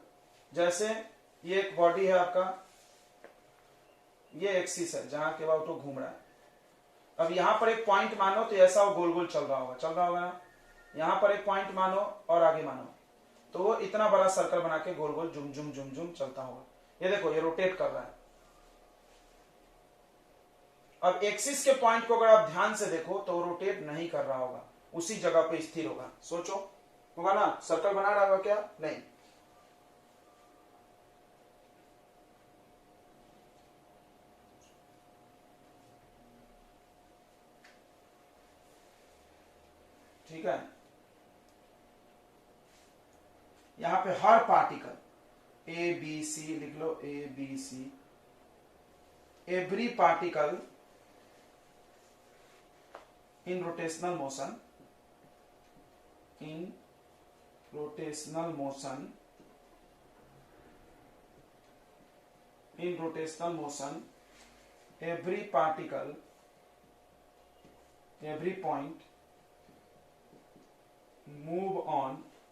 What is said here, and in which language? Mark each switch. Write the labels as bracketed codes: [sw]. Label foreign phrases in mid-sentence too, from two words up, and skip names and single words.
[hi] जैसे ये एक बॉडी है आपका, ये एक्सिस है जहां के बाद वो घूम रहा है। अब यहां पर एक पॉइंट मानो तो ऐसा वो गोल गोल चल रहा होगा ना। यहां पर एक पॉइंट मानो और आगे मानो, तो वो इतना बड़ा सर्कल बना के गोल गोल जुम जुम जुम जुम चलता होगा। ये देखो, ये रोटेट कर रहा है। अब एक्सिस के पॉइंट को अगर आप ध्यान से देखो तो वो रोटेट नहीं कर रहा होगा, उसी जगह पे स्थिर होगा। सोचो, होगा ना? सर्कल बना रहा होगा क्या? नहीं। ठीक है, यहां पे हर पार्टिकल ए बी सी लिख लो, ए बी सी, [en] every particle in rotational motion, in rotational motion, in rotational motion, every particle, every point move on